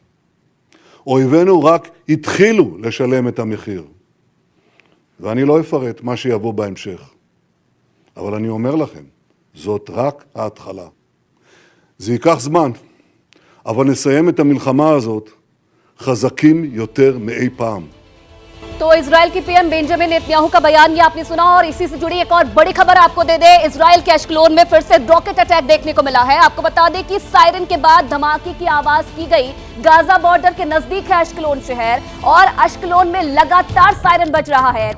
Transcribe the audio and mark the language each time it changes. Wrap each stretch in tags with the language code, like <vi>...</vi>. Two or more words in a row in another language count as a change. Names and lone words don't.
<he>אויבינו רק התחילו לשלם את המחיר. ואני לא אפרט מה שיבוא בהמשך. אבל אני אומר לכם, זאת רק ההתחלה. זה ייקח זמן, אבל נסיים את המלחמה הזאת חזקים יותר מאי פעם.</he> <hi>तो इजराइल की पीएम बेंजामिन नेतन्याहू का बयान ये आपने सुना और इसी से जुड़ी एक और बड़ी खबर आपको दे दे। इजराइल के अश्कलोन में फिर से</hi> <en>rocket attack</en> <hi>देखने को मिला है। आपको बता दें कि सायरन के बाद धमाके की आवाज की गई। गाजा बॉर्डर के नजदीक है अश्कलोन शहर और अश्कलोन में लगातार सायरन बज रहा है।</hi>